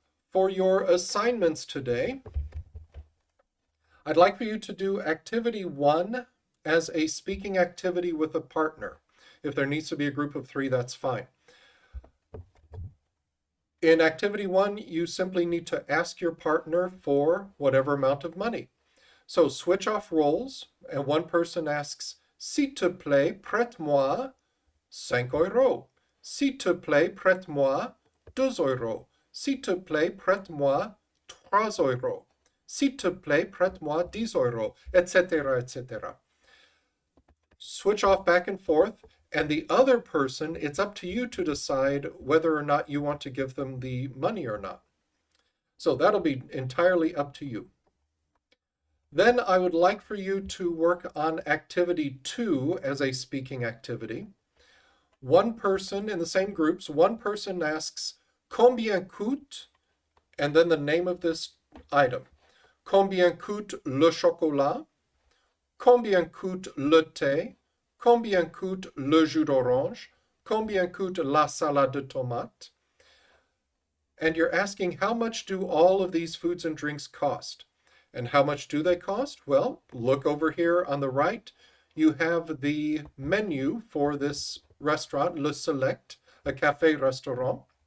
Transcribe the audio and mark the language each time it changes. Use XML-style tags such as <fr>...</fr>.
<en>For your assignments today, I'd like for you to do activity 1 as a speaking activity with a partner. If there needs to be a group of 3, that's fine. In activity 1, you simply need to ask your partner for whatever amount of money. So switch off roles, and one person asks,</en> <fr>s'il te plaît, prête-moi 5 euros. S'il te plaît, prête-moi 2 euros. S'il te plaît, prête-moi 3 euros. S'il te plaît, prête-moi 10 euros, etc., etc.</fr> <en>Switch off back and forth, and the other person, it's up to you to decide whether or not you want to give them the money or not. So that'll be entirely up to you. Then I would like for you to work on activity 2 as a speaking activity. One person in the same groups, one person asks,</en> <fr>combien coûte,</fr> <en>and then the name of this item.</en> <fr>Combien coûte le chocolat? Combien coûte le thé? Combien coûte le jus d'orange? Combien coûte la salade de tomate?</fr> <en>And you're asking, how much do all of these foods and drinks cost? And how much do they cost? Well, look over here on the right. You have the menu for this restaurant, Le Select, a cafe restaurant.</en>